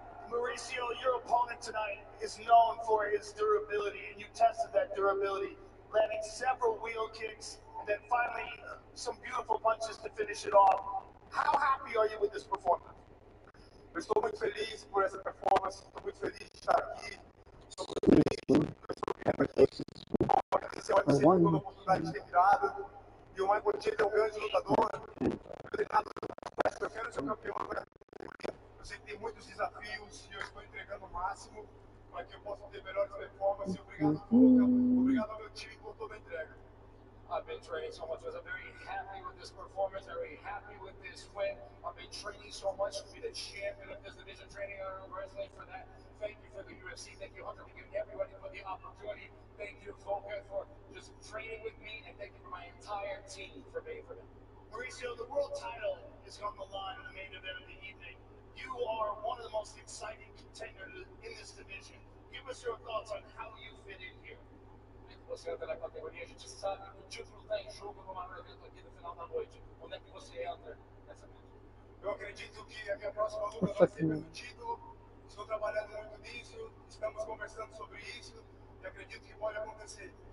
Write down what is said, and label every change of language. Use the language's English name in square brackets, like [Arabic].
[English] Mauricio, your opponent tonight is known for his durability, and you tested that durability, landing several wheel kicks, and then finally some beautiful punches to finish it off. How happy are you with this performance? [Portuguese] Eu estou muito feliz por essa performance, estou muito feliz de estar aqui, estou muito feliz por agradecer ao UFC por toda a oportunidade de ter virado, e o Michael Chandler é um grande lutador, eu quero ser campeão agora. Eu sei que tem muitos desafios e eu estou entregando o máximo para que eu possa ter melhores performances. Obrigado ao meu time por toda a entrega. [English] I've been training so much. I'm very happy with this performance. I'm very happy with this win. I've been training so much to be the champion of this division, training wrestling for that. Thank you for the UFC. Thank you, Hunter, for giving everybody for the opportunity. Thank you, Volker, for just training with me, and thank you for my entire team for being for them. Mauricio, the world title is on the line in the main event of the evening. You are one of the most exciting contenders in this division. Give us your thoughts on how you fit in here. [Portuguese] Você entra na categoria, a gente sabe que o título está em jogo no maior evento aqui no final da noite. Onde é que você entra nessa luta? Eu acredito que a minha próxima luta vai ser pelo título. Estou trabalhando muito nisso, estamos conversando sobre isso e acredito que pode acontecer.